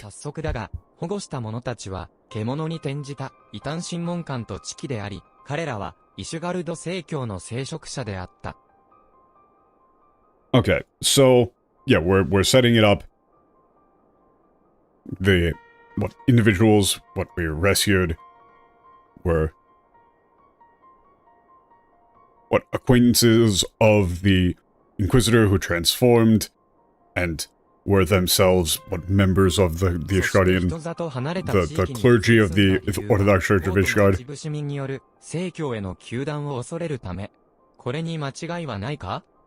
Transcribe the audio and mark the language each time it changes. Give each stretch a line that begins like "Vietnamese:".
Japanese: 早速だが、保護した者たちは、獣に転じた異端審問官と知己であり、彼らはイシュガルド正教の聖職者であった。
English: Okay, so yeah, we're setting it up. The individuals we rescued were acquaintances of the Inquisitor who transformed, and were themselves members of the Ishgardian, the clergy of the Orthodox Church of Ishgard.
Japanese: 市民による正教への糾弾を恐れるため、これに間違いはないか？